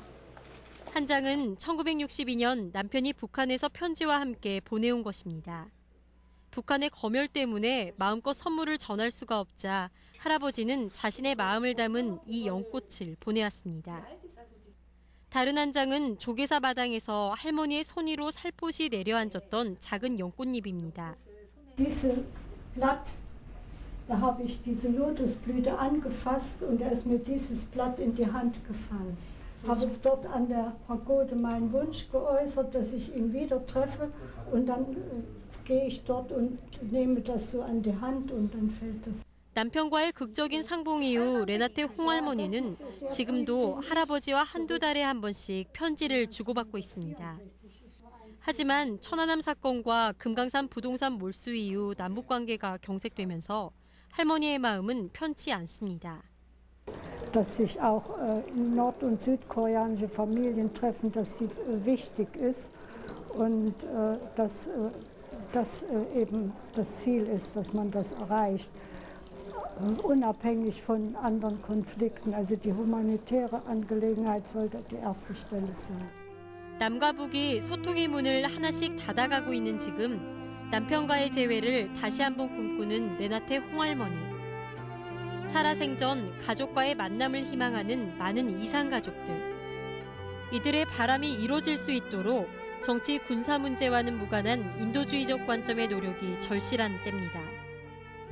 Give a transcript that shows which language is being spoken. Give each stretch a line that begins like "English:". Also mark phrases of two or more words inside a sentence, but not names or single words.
Korean: 한 장은 1962년 남편이 북한에서 편지와 함께 보내온 것입니다. 북한의 검열 때문에 마음껏 선물을 전할 수가 없자 할아버지는 자신의 마음을 담은 이 연꽃을 보내왔습니다. 다른 한 장은 조계사 마당에서 할머니의 손 위로 살포시 내려앉았던 작은 연꽃잎입니다.
German: Dieses Blatt, da habe ich diese Lotusblüte angefasst und da ist mir dieses Blatt in die Hand gefallen. Habe dort an der Pagode meinen Wunsch geäußert, dass ich ihn wieder treffe und dann gehe ich dort und nehme das so an die Hand und dann fällt das.
Korean: 남편과의 극적인 상봉 이후 레나테 홍할머니는 지금도 할아버지와 한두 달에 한 번씩 편지를 주고받고 있습니다. 하지만 천안함 사건과 금강산 부동산 몰수 이후 남북관계가 경색되면서 할머니의 마음은 편치 않습니다.
German: Dass sich auch nord- und südkoreanische Familien treffen, dass sie wichtig ist und dass das eben das Ziel ist, dass man das erreicht, unabhängig von anderen Konflikten. Also die humanitäre Angelegenheit sollte die erste Stelle sein.
Korean: 남과 북이 소통의 문을 하나씩 닫아가고 있는 지금 남편과의 재회를 다시 한번 꿈꾸는 레나테 홍할머니. 살아생전 가족과의 만남을 희망하는 많은 이산가족들. 이들의 바람이 이루어질 수 있도록 정치 군사 문제와는 무관한 인도주의적 관점의 노력이 절실한 때입니다.